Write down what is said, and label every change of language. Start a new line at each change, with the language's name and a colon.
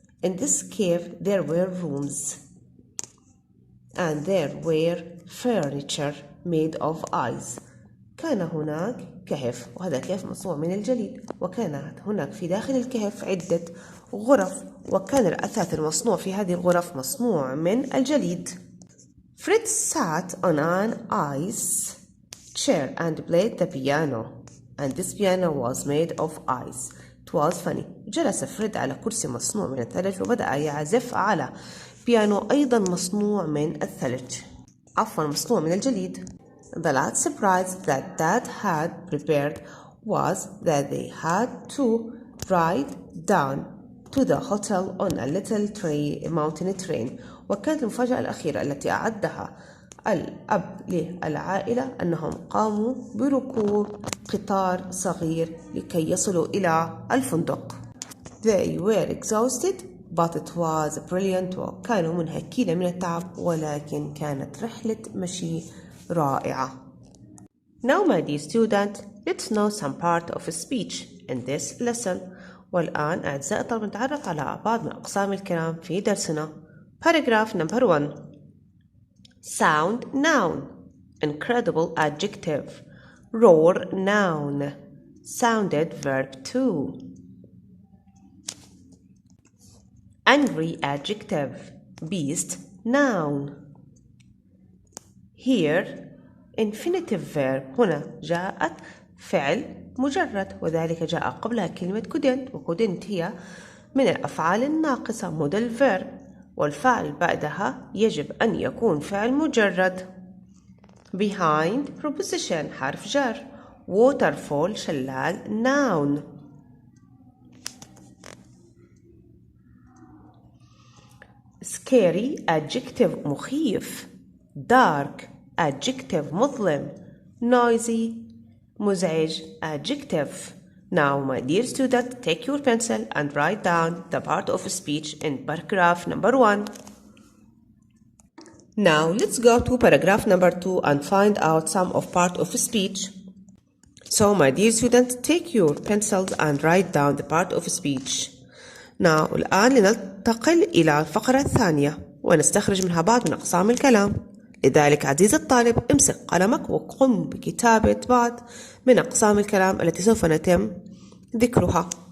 English: In this cave there were rooms. And there were furniture made of ice.
Arabic: كان هناك كهف وهذا الكهف مصنوع من الجليد وكانت هناك في داخل الكهف عدة غرف وكان الأثاث المصنوع في هذه الغرف مصنوع من الجليد.
English: Fred sat on an ice chair and played the piano and this piano was made of ice. It was funny.
Arabic: جلس فريد على كرسي مصنوع من الثلج وبدأ يعزف على بيانو أيضا مصنوع من الثلج مصنوع من الجليد.
English: The last surprise that Dad had prepared was that they had to write down to the hotel on a little mountain train.
Arabic: وكانت المفاجأة الأخيرة التي أعدها الأب للعائلة أنهم قاموا بركوب قطار صغير لكي يصلوا إلى الفندق.
English: They were exhausted but it was brilliant.
Arabic: وكانوا منهكين من التعب ولكن كانت رحلة مشي رائعة.
English: Now my dear student, let's know some part of a speech in this lesson.
Arabic: والآن أعزائي الطلبة نتعرف على بعض من أقسام الكلام في درسنا.
English: Paragraph number 1. Sound noun. Incredible adjective. Roar noun. Sounded verb 2. Angry adjective. Beast noun. Here infinitive verb.
Arabic: هنا جاءت فعل مجرد وذلك جاء قبلها كلمة couldn't وcouldn't هي من الأفعال الناقصة modal verb والفعل بعدها يجب أن يكون فعل مجرد.
English: Behind preposition حرف جر. Waterfall شلال noun. Scary adjective مخيف. Dark adjective مظلم. Noisy مزعج adjective. Now my dear student, take your pencil and write down the part of speech in paragraph number 1. Now let's go to paragraph number 2 and find out some of part of speech. So my dear student, take your pencils and write down the part of speech.
Arabic: Now الآن لننتقل إلى الفقرة الثانية ونستخرج منها بعض من أقسام الكلام. لذلك عزيزي الطالب امسك قلمك وقم بكتابة بعض من أقسام الكلام التي سوف نتم ذكرها.